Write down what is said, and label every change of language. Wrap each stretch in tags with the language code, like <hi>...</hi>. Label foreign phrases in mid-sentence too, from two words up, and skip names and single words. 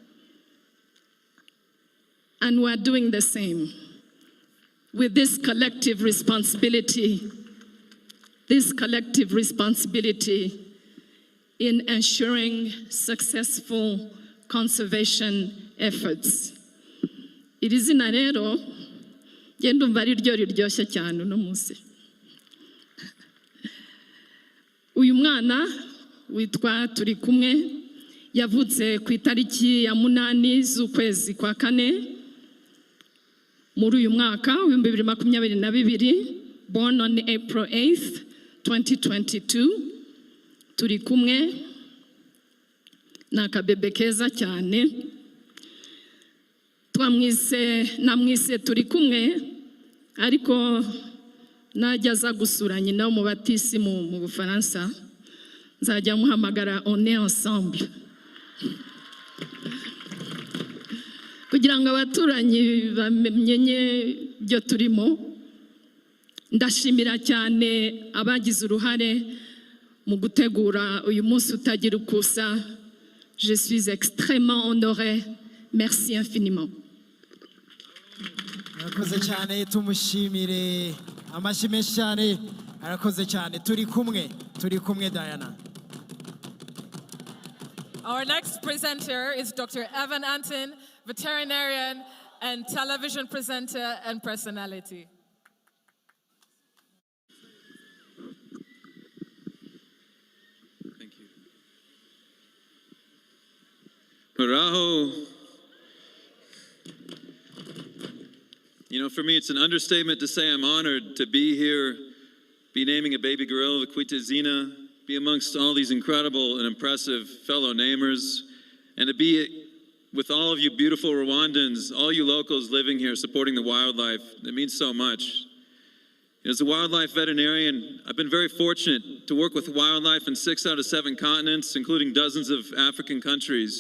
<en>And we're doing the same with this collective responsibility in ensuring successful conservation efforts.</en> <rw>Iri zina rero genda umva ari ryo riryoshye cyane uno munsi. Uyu mwana witwa Turi kumwe yavutse ku itariki ya 8 z'ukwezi kwa 4 muri uyu mwaka wa 2022</rw> <en>born on April 8th, 2022.</en> <rw>Turi kumwe, ni akabebe keza cyane. Namwise turi kumwe, ariko najya aza gusura nyina w'umubatisi mu Bufaransa, nzajya muhamagara</rw> <fr>on est ensemble.</fr> <rw>Kugira ngo abaturanyi bamenye ibyo turimo. Ndashimira cyane abagize uruhare mu gutegura uyu munsi utagira ukusa.</rw> <fr>Je suis extrêmement honorée. Merci infiniment.</fr> <rw>Arakoze cyane, tumushimire amashyi menshi cyane. Arakoze cyane, turi kumwe Diana.</rw> <en>Our next presenter is Dr. Evan Anton, veterinarian and television presenter and personality. Thank you. Muraho. You know, for me, it's an understatement to say I'm honored to be here, be naming a baby gorilla,</en> <rw>wokwita izina,</rw> <en>be amongst all these incredible and impressive fellow namers, and to be with all of you beautiful Rwandans, all you locals living here supporting the wildlife. It means so much. As a wildlife veterinarian, I've been very fortunate to work with wildlife in 6 out of 7 continents, including dozens of African countries.</en>